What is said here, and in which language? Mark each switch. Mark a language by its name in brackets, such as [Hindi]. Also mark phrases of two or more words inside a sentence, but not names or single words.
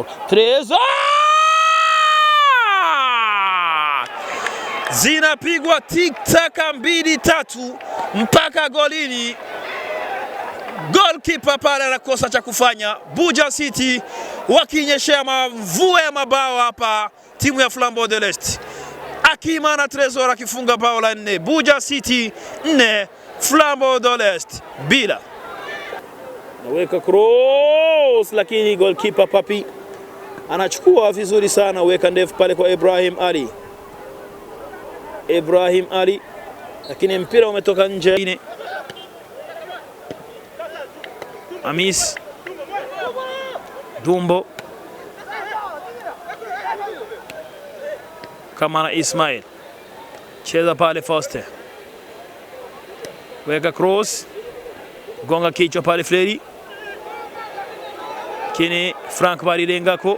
[Swahili] Tresor zinapigwa tiktaka mbili tatu mpaka golini. Goalkeeper pale anakosa cha kufanya. Buja City wakinyeshea mvua ya mabao hapa timu ya Flambeau de l'Est. Akimana Tresor akifunga bao la 4. Buja City 4, Flambeau de l'Est bila. Naweka cross, lakini goalkeeper Papi anachukua vizuri sana, weka ndefu pale kwa Ibrahim Ali. Ibrahim Ali, lakini mpira umetoka nje. Amis Dumbo, Kamara Ismail, cheza pale Foster, weka cross, gonga kichwa pale Fleri, kini Frank Barilengako.